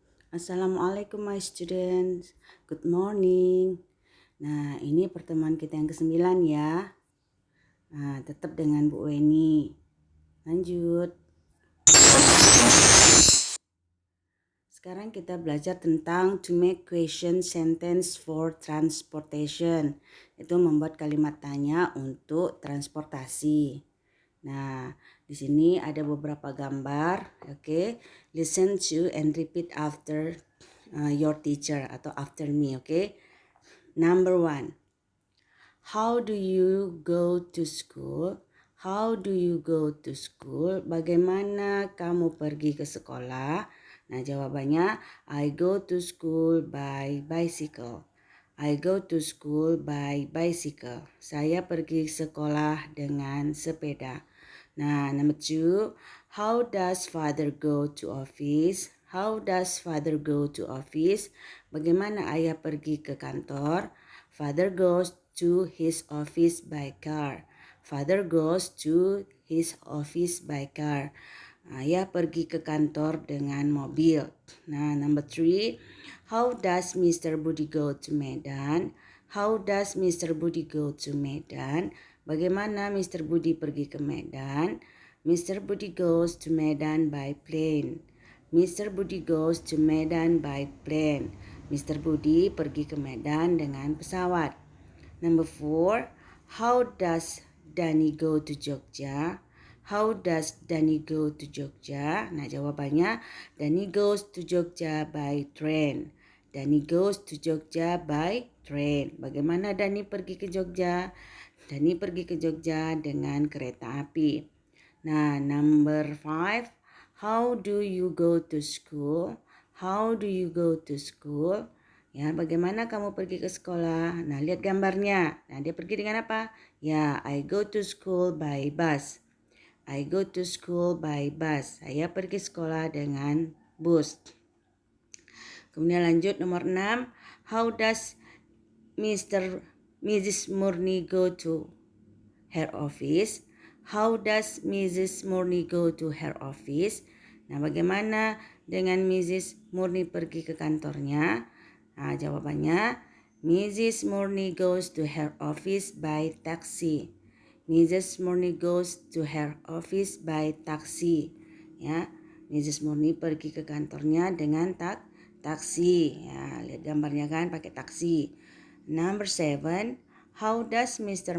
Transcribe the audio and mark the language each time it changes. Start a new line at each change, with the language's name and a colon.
English: Assalamualaikum my students, good morning.
Indonesian: Nah ini pertemuan kita yang ke-9 ya. Nah tetap dengan Bu Weni. Lanjut. Sekarang kita belajar tentang
English: to make question sentence for transportation.
Indonesian: Itu membuat kalimat tanya untuk transportasi. Nah, di sini ada beberapa gambar, oke.
English: Listen to and repeat after your teacher atau after me, oke. Number 1. How do you go to school? How do you go to school?
Indonesian: Bagaimana kamu pergi ke sekolah? Nah, jawabannya
English: I go to school by bicycle. I go to school by bicycle.
Indonesian: Saya pergi sekolah dengan sepeda.
English: Nah, number 2, how does father go to office? How does father go to office?
Indonesian: Bagaimana ayah pergi ke kantor?
English: Father goes to his office by car. Father goes to his office by car.
Indonesian: Ayah pergi ke kantor dengan mobil.
English: Nah, number 3, how does Mr. Budi go to Medan? How does Mr. Budi go to Medan? Bagaimana Mr.
Indonesian: Budi pergi ke Medan? Mr.
English: Budi goes to Medan by plane. Mr. Budi goes to Medan by plane. Mr.
Indonesian: Budi pergi ke Medan dengan pesawat.
English: Number 4, how does Dani go to Jogja? How does Dani go to Jogja?
Indonesian: Nah, jawabannya
English: Dani goes to Jogja by train. Dani goes to Jogja by train.
Indonesian: Bagaimana Dani pergi ke Jogja? Dani pergi ke Jogja dengan kereta api. Nah,
English: number 5, how do you go to school? How do you go to school?
Indonesian: Ya, bagaimana kamu pergi ke sekolah? Nah, lihat gambarnya. Nah, dia pergi dengan apa?
English: Ya, I go to school by bus. I go to school by bus.
Indonesian: Saya pergi sekolah dengan bus. Kemudian lanjut nomor 6.
English: How does Mrs. Murni go to her office? How does Mrs. Murni go to her office?
Indonesian: Nah, bagaimana dengan Mrs. Murni pergi ke kantornya? Nah, jawabannya Mrs.
English: Murni goes to her office by taxi. Mrs. Murni goes to her office by taxi.
Indonesian: Ya, Mrs. Murni pergi ke kantornya dengan taksi. Ya, lihat gambarnya kan pakai taksi.
English: Number 7, how does Mr.